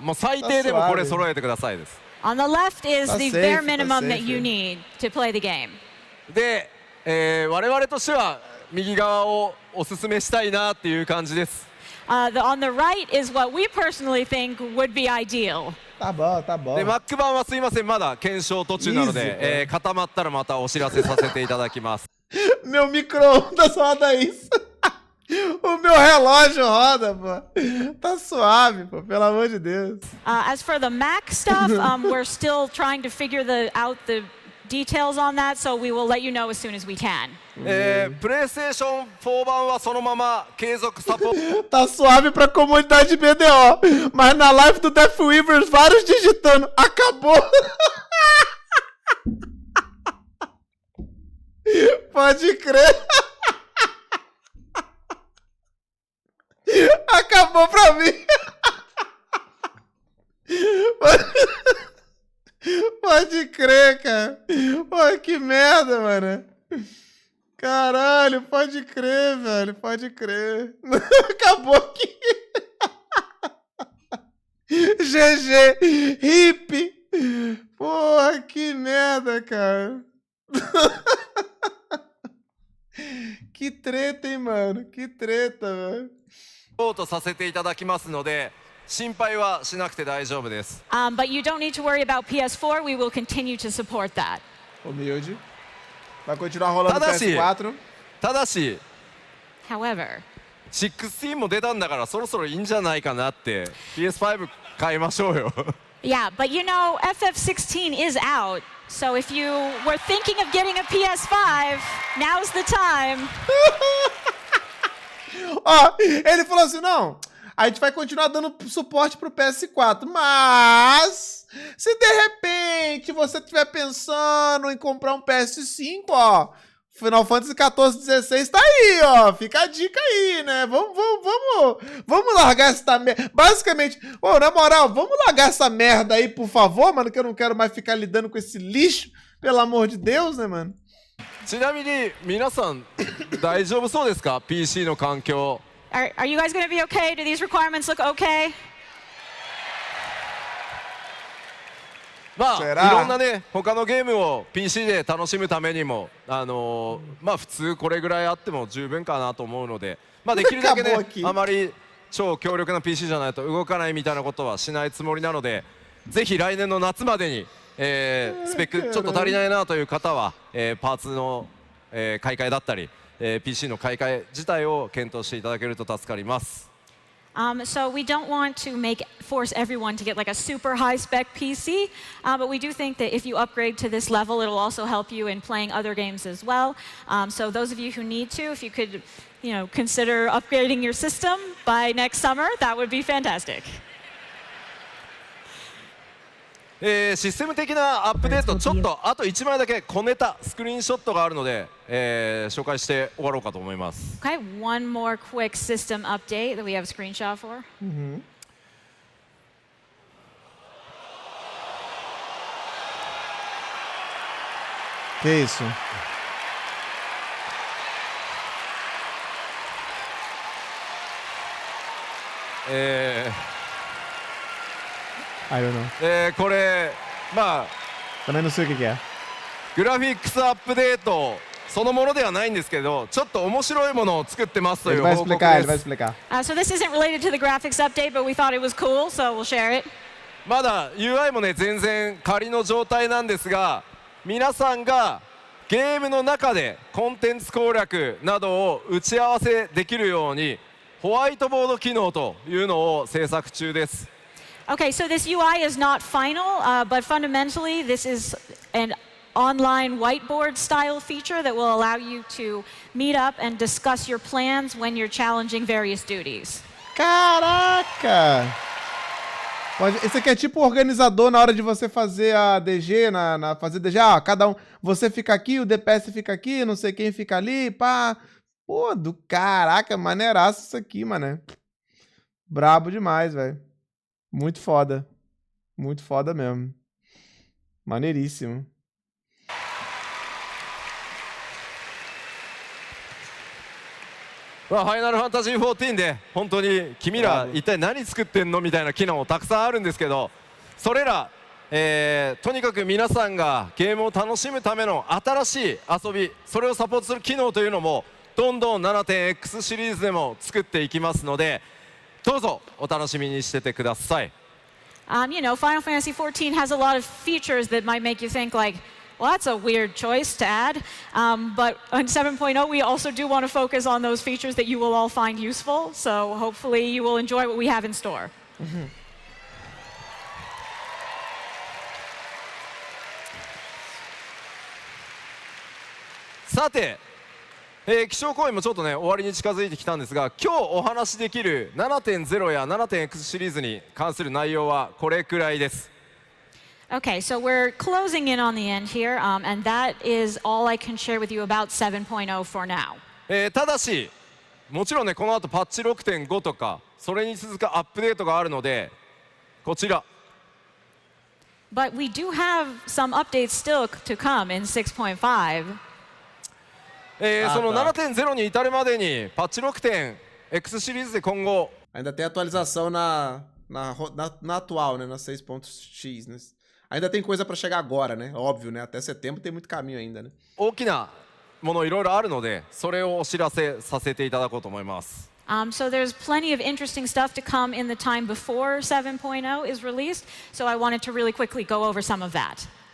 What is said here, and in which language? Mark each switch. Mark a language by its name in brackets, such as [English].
[Japanese] もう最低でもこれ揃えてくださいです。 [English] On the left is the bare minimum that you need to play the game. [Japanese] で、我々としては右側をおすすめしたいなっていう感じです。 [English] On the right is what we personally think would be ideal. [Portuguese] Tá bom. [Japanese] で、Mac 版はすいません、まだ検証途中なので、固まったらまたお知らせさせていただきます。 [Portuguese] Meu micro-ondas roda isso. O meu relógio roda, pô. Tá suave, pô, pelo amor de Deus. [English] As for the Mac stuff, we're still trying to figure out the details on that, so we will let you know as soon as we can. [Japanese] PlayStation 4版はそのまま継続サポート。 [Portuguese] Tá suave pra comunidade BDO, mas na live do Death Weavers, vários digitando. Acabou. Pode crer. Acabou pra mim. Pode crer, cara. Pô, que merda, mano. Caralho, pode crer, velho. Pode crer. Acabou aqui. GG. Hip. Porra, que merda, cara. Que treta, hein, mano. Que treta, velho. [Japanese] とさせていただきますので、心配はしなくて大丈夫です。 [English] But you don't need to worry about PS4. We will continue to support that. [Portuguese] Humilde. Vai continuar rolando PS4. [Japanese] ただし、 [English] However, [Japanese] 16も出たんだからそろそろいいんじゃないかなって PS5 買いましょうよ。 [English] yeah, but you know, FF16 is out. So if you were thinking of getting a PS5, now's the time. [Portuguese] Ó, ele falou assim, não, a gente vai continuar dando suporte pro PS4, mas se de repente você estiver pensando em comprar um PS5, ó, Final Fantasy 14, 16 tá aí, ó, fica a dica aí, né? Vamos largar essa merda. Basicamente, ô, na moral, vamos largar essa merda aí, por favor, mano, que eu não quero mais ficar lidando com esse lixo, pelo amor de Deus, né, mano? [Japanese] ちなみに皆さん大丈夫そうですか PC の環境。 [English] Are you guys going to be okay? Do these requirements look okay? [Japanese] まあいろんなね他のゲームを PC で楽しむためにもまあ普通これぐらいあっても十分かなと思うので、まあできるだけねあまり超強力な PC じゃないと動かないみたいなことはしないつもりなので、ぜひ来年の夏までにスペックちょっと足りないなという方はパーツの買い替えだったり PC の買い替え自体を検討していただけると助かります。 [English] So we don't want to force everyone to get like a super high-spec PC, but we do think that if you upgrade to this level, it'll also help you in playing other games as well. So those of you who need to, if you could, consider upgrading your system by next summer, that would be fantastic. [Japanese] システム的なアップデート、ちょっとあと1枚だけ小ネタスクリーンショットがあるので、紹介して終わろうかと思います。 [English] Okay, one more quick system update that we have a screenshot for. [Portuguese] Que isso? [English] I don't know. [Japanese] これまあ [Portuguese] Também não sei o que é. [Japanese] グラフィックスアップデートそのものではないんですけど、ちょっと面白いものを作ってますという報告です。 [Portuguese] Ele vai explicar. [English] So this isn't related to the graphics update, but we thought it was cool, so we'll share it. [Japanese] まだ UI もね全然仮の状態なんですが、皆さんがゲームの中でコンテンツ攻略などを打ち合わせできるようにホワイトボード機能というのを制作中です。 [English] Okay, so this UI is not final, but fundamentally this is an online whiteboard style feature that will allow you to meet up and discuss your plans when you're challenging various duties. [Portuguese] Caraca! Esse aqui é tipo organizador na hora de você fazer a DG, fazer DG, cada um, você fica aqui, o DPS fica aqui, não sei quem fica ali, pá. Pô, do caraca, maneiraço isso aqui, mané. Brabo demais, velho. Muito foda mesmo. Maneiríssimo. [Japanese] ファイナルファンタジー14で本当に君ら一体何作ってんのみたいな機能たくさんあるんですけど、それら、とにかく皆さんがゲームを楽しむための新しい遊び、それをサポートする機能というのもどんどん 7.x シリーズでも作っていきますので、どうぞお楽しみにしててください。 [English] Final Fantasy XIV has a lot of features that might make you think like, well, that's a weird choice to add. But on 7.0, we also do want to focus on those features that you will all find useful. So hopefully you will enjoy what we have in store. [Japanese] さて、気象公演もちょっとね終わりに近づいてきたんですが、今日お話しできる 7.0 や 7.x シリーズに関する内容はこれくらいです。 [English] Okay, so we're closing in on the end here, and that is all I can share with you about 7.0 for now. [Japanese] ただしもちろんねこの後パッチ 6.5 とかそれに続くアップデートがあるのでこちら [English] But we do have some updates still to come in 6.5. [Japanese] その 7.0 に至るまでにパッチ 6.x シリーズで今後 [Portuguese] Ainda tem atualização na atual, né? Na 6.x, né? Ainda tem coisa pra chegar agora, né? Óbvio, né? Até setembro tem muito caminho ainda, né? [Japanese] 大きなものいろいろあるのでそれをお知らせさせていただこうと思います。 [English] So there's plenty of interesting stuff to come in the time before 7.0 is released. So I wanted to really quickly go over some of that.